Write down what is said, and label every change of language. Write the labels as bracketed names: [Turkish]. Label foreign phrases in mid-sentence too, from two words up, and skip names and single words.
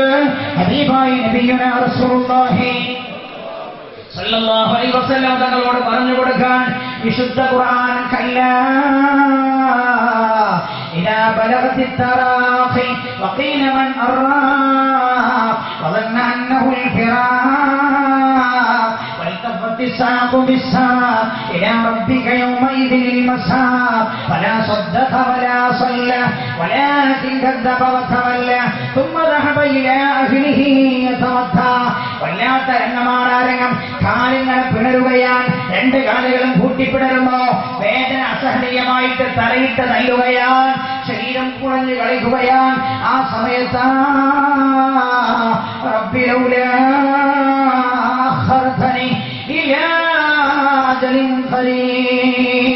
[Malayalam] ഹബീബായി [Arabic] نبينا رسول الله صلى الله عليه وسلم [Malayalam] തങ്ങളോട് പറഞ്ഞു കൊടുക്കാൻ വിശുദ്ധ ഖുർആൻ. [Arabic] كلا إذا بلغت التراقي وقيل من راق വظن أنه الفراق والتفت الساق بالساق إلى ربك يومئذ المساق فلا صدق ولا صلى ولكن كذب وتولى ثم ذهب إلى أهله يتمتع. [Malayalam] വല്ലാത്ത രംഗമാണാരംഗം. കാലിങ്ങനെ പിണരുകയാണ്. രണ്ട് കാലുകളും കൂട്ടിപ്പിടരുമ്പോ വേദന അസഹനീയമായിട്ട് തലയിട്ട് തല്ലുകയാണ്. ശരീരം കുഴഞ്ഞു കളിക്കുകയാണ്. ആ സമയത്ത് [Arabic] رب لولا أخرتني إلى أجل قريب.